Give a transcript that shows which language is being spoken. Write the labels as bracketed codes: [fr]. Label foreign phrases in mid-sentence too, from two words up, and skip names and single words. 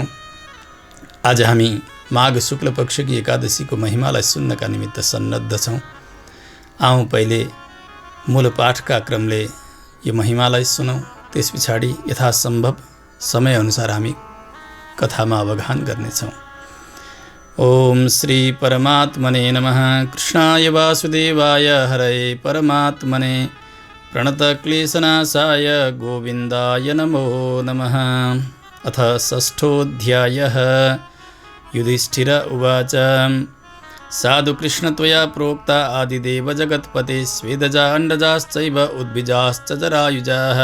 [ne] आज हामी माघ शुक्ल पक्षकी एकादशीको महिमालाई सुन्नका निमित्त सन्नद्ध छौँ। आउँ पहिले मूल पाठका क्रमले यो महिमालाई सुनौँ। त्यस पछाडि यथासम्भव समयअनुसार हामी कथामा अवगाहन गर्नेछौँ। [sa] ओम श्री परमात्मने नमः। कृष्णाय वासुदेवाय हरये परमात्मने प्रणतक्लेशनाशाय गोविन्दाय नमो नमः। अथ षष्ठोऽध्यायः। युधिष्ठिर उवाच साधु कृष्ण त्वया प्रोक्ता आदिदेव जगत्पते स्वेदजा अण्डजाश्चैव उद्भिजाश्च जरायुजाः।